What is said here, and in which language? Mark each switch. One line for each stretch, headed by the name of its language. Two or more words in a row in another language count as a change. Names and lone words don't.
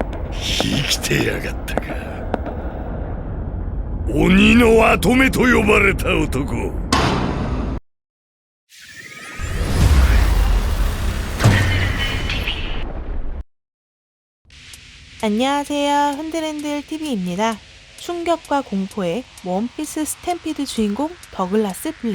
Japanese: 生きてやがったか。鬼の跡目と呼ばれた男。
Korean: 안녕하세요. 흔들흔들 TV입니다. 충격과 공포의 원피스 스탬피드 주인공 더글라스 블릭.